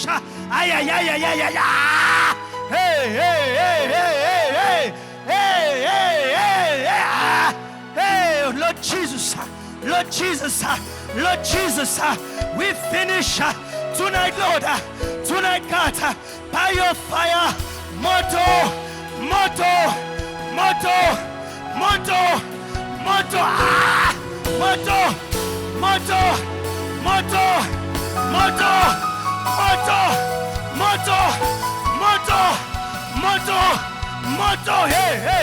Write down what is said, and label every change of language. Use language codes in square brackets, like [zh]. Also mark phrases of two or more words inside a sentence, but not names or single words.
[en] Hey, hey, hey, hey, hey, hey, hey, hey, hey, Lord Jesus, Lord Jesus, Lord Jesus, we finish tonight, Lord, tonight, God, by your fire, [sw] moto, moto, moto, moto, moto, moto, moto, moto, moto, moto, moto, moto, moto, moto, hey, hey,